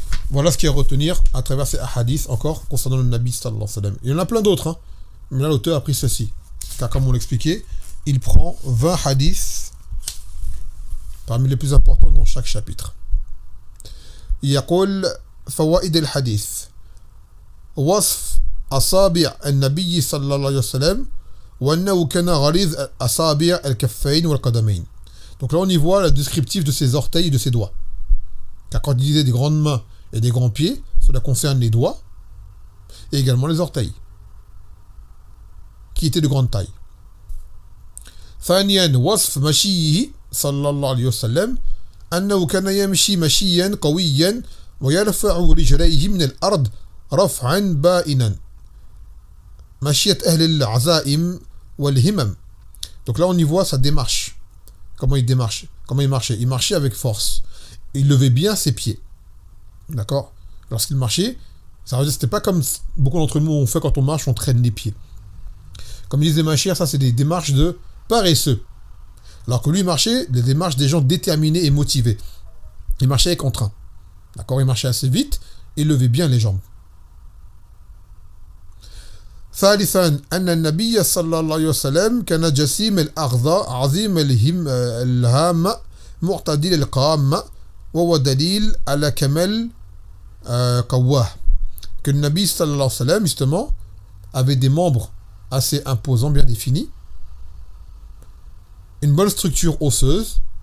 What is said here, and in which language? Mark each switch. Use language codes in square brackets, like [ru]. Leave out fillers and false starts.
[fr] Voilà ce qu'il y a à retenir à travers ces hadiths encore concernant le Nabi sallallahu alayhi wa sallam. Il y en a plein d'autres, hein, mais là l'auteur a pris ceci, car comme on l'expliquait, il prend 20 hadiths parmi les plus importants dans chaque chapitre. [ar] يقول فوائد الحديث وصف أصابع النبي صلى الله عليه وسلم وأنه كان غليظ أصابع الكفين والقدمين. [fr] Donc là on y voit le descriptif de ses orteils et de ses doigts. Car quand il disait des grandes mains et des grands pieds, cela concerne les doigts et également les orteils, qui étaient de grande taille. [ar] ثانيا وصف مشيه صلى الله عليه وسلم أنه كان يمشي مشيا قويا ويرفع رجليه من الأرض رفعا بائنا مشية أهل العزائم والهمم. [fr] Donc là on y voit sa démarche. Comment il marchait. Il marchait avec force. Il levait bien ses pieds. D'accord? Lorsqu'il marchait, ça veut dire que c'était pas comme beaucoup d'entre nous on fait quand on marche, on traîne les pieds. Comme disait Machir, ça c'est des démarches de paresseux. Alors que lui marchait, les démarches des gens déterminés et motivés. Il marchait avec entrain. D'accord? Il marchait assez vite, il levait bien les jambes. [ar] ثالثا أن النبي صلى الله عليه وسلم كان جسيم الأغضاء عظيم الهام معتدل القامة وهو دليل على كمال قواه. [fr] Que le Nabi sallallahu alayhi wa sallam justement avait des membres assez imposants, bien définis, une bonne structure osseuse